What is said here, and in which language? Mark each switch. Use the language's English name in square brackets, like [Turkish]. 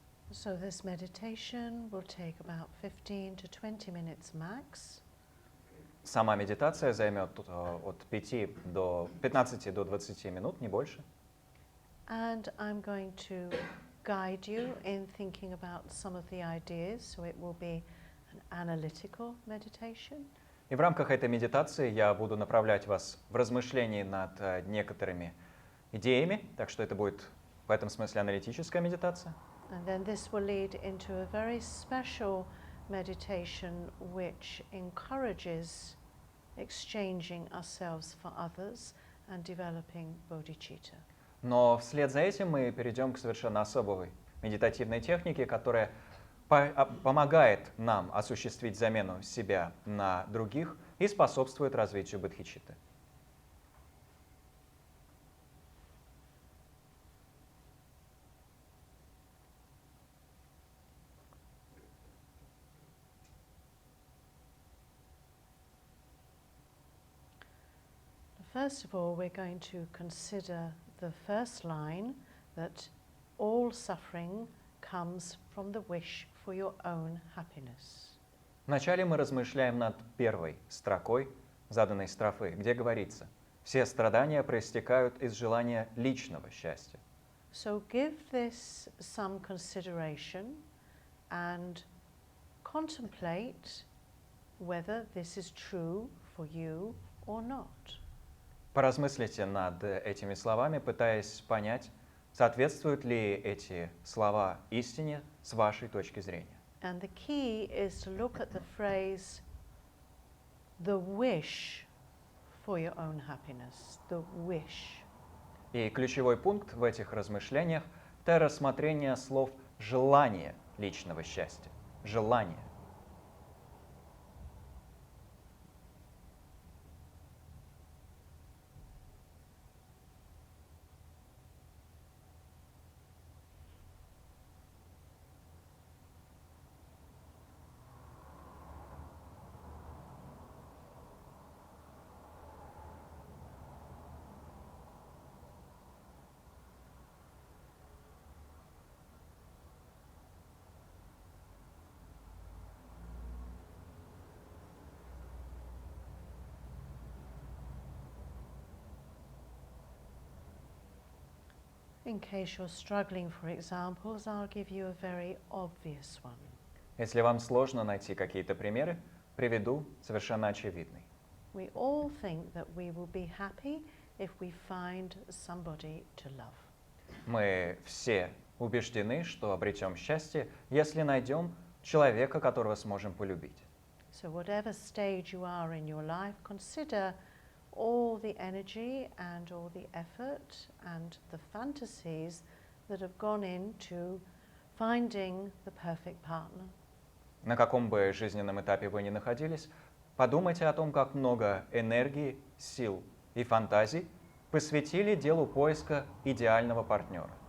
[English] So this meditation will take about 15 to 20 minutes max. [Russian] Сама медитация займет от 15 до 20 минут, не больше. [English] And I'm going to guide you in thinking about some of the ideas, so it will be an analytical meditation. [Russian] И в рамках этой медитации я буду направлять вас в размышлении над некоторыми идеями, так что это будет в этом смысле аналитическая медитация. [English] And then this will lead into a very special meditation which encourages exchanging ourselves for others and developing bodhicitta. [Russian] Но вслед за этим мы перейдем к совершенно особой медитативной технике, которая помогает нам осуществить замену себя на других и способствует развитию бодхичитты. [English] First of all, we're going to consider the first line, that all suffering comes from the wish for your own happiness. [Russian] Вначале мы размышляем над первой строкой заданной строфы, где говорится: «Все страдания проистекают из желания личного счастья». [English] So give this some consideration and contemplate whether this is true for you or not. [Russian] Поразмыслите над этими словами, пытаясь понять, соответствуют ли эти слова истине с вашей точки зрения. [English] And the key is to look at the phrase, the wish for your own happiness, the wish. [Russian] И ключевой пункт в этих размышлениях – это рассмотрение слов «желание личного счастья». Желание. [English] In case you're struggling for examples, I'll give you a very obvious one. [Russian] Если вам сложно найти какие-то примеры, приведу совершенно очевидный. [English] We all think that we will be happy if we find somebody to love. [Russian] Мы все убеждены, что обретем счастье, если найдем человека, которого сможем полюбить. [English] So whatever stage you are in your life, consider all the energy and all the effort and the fantasies that have gone into finding the perfect partner. [Russian] На каком бы жизненном этапе вы ни находились, подумайте о том, как много энергии, сил и фантазий посвятили делу поиска идеального партнера.